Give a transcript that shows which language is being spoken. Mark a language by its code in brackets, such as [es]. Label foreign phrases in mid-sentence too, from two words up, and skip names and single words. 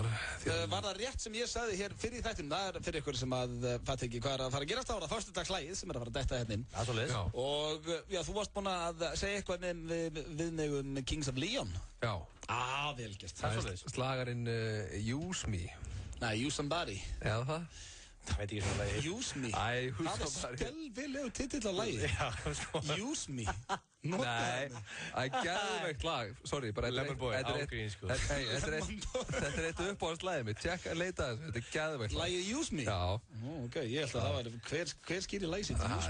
[is] Var það rétt sem ég sagði hér fyrir í þættinum? Það fyrir ykkur sem að fatt ekki hvað að fara að gerast á það föstudagslægið sem að fara að detta hérna inn. Það er svoleiðis. Og já, þú varst búinn að segja eitthvað við mig Kings of Leon. Já. Vel gert. Það er svoleiðis. Slagarinn Use Me. Nei, Use Somebody. Eða það? Það veit ekki svona lagi. Use Me. Use Það er skelvilegu titill á lagi. Já, sko. Use Me. Nei, það er geðveikt lag. Sorry, bara Lemonboy, ágrín, sko. Þetta er eitt uppáhaldslagið mitt. Tjekk að leita þessu, þetta er geðveikt lag. Lagið Use Me? Já. Ok, ég held að það var, hver skýrir lagið sitt Use Me?